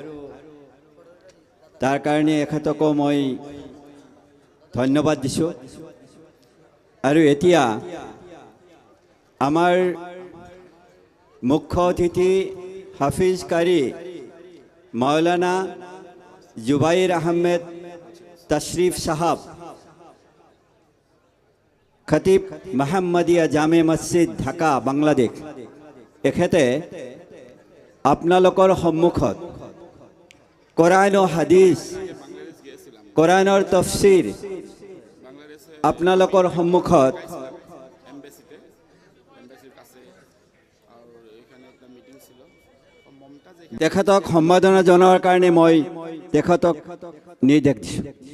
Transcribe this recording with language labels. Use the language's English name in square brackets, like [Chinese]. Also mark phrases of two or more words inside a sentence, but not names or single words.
[Assamese] তাৰ কাৰণে এখেতকো মই ধন্যবাদ দিছোঁ আৰু এতিয়া আমাৰ মুখ্য অতিথি হাফিজ কাৰি মৌলানা জুবেৰ আহমেদ তশরিফ সাহেব খতিব মোহাম্মদিয়া জামে মসজিদ ঢাকা বাংলাদেশ এখেতে আপোনালোকৰ সন্মুখত কোরআন ও হাদিস কোরআনৰ তফসিৰ আপোনালোকৰ সন্মুখত তেখেতক সম্বোধনা জনোৱাৰ কাৰণে মই তেখেতক নিৰ্দেশ দিছোঁ